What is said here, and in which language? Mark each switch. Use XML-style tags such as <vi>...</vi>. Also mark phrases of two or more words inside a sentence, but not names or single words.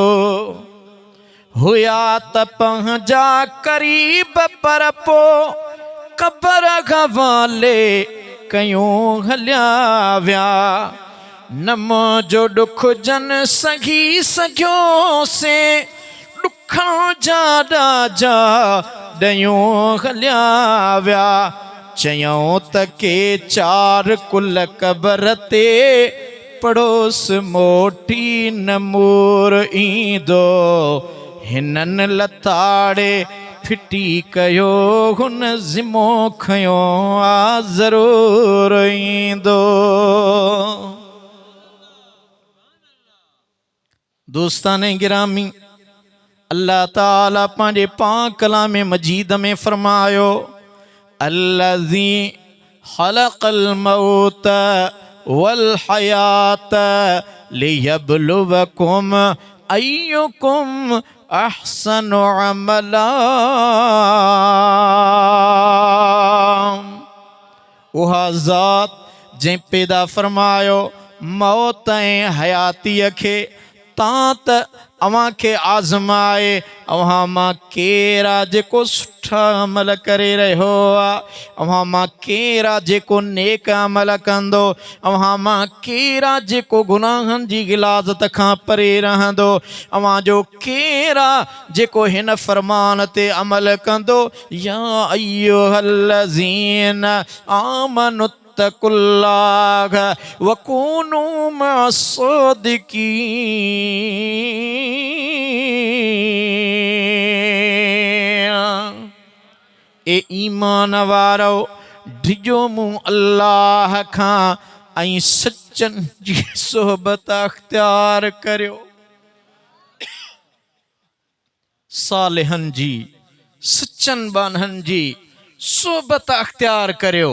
<sd>हुया त पंहिंजा क़रीब पर पो क़बर हवाले कयूं हलिया विया। न मुंहिंजो ॾुख जन सही सघियोसे, ॾुखण जा ॾाजा ॾयूं हलिया विया। चयूं त के चार कुल क़बर ते पड़ोस मोटी नमूर ईंदो। हिननि लताड़े फिटी कयो हुन ज़िमो खयो आ ज़रूर ईंदो। दोस्ताने गिरामी, अल्लाह ताला पंहिंजे पाक कलाम मजीद में फरमायो,</sd> <ar>الذي خلق الموت والحياة ليبلوكم أيكم أحسن عملا.</ar> <sd>उहा ज़ात जंहिं पैदा फरमायो मौत ऐं हयातीअ खे, तां त अव्हां खे आज़माए अव्हां मां केरु आहे जेको सुठा अमल करे रहियो आहे, अव्हां मां केरु आहे जेको नेक अमल कंदो, अव्हां मां केरु आहे जेको गुनाहनि जी गिलाज़त खां परे रहंदो, अव्हां जो केरु आहे जेको हिन फरमान ते अमल कंदो।</sd> <ar>يا أيها الذين آمنوا اتقوا الله وكونوا مع الصادقين.</ar> <sd>ए ईमान वारो, डिजो मूं अल्लाह खां ऐं सचनि जी सोहबत अख्तियार करियो। सालिहनि जी, सचनि बानहनि जी सोहबत अख्तियार करियो।</sd>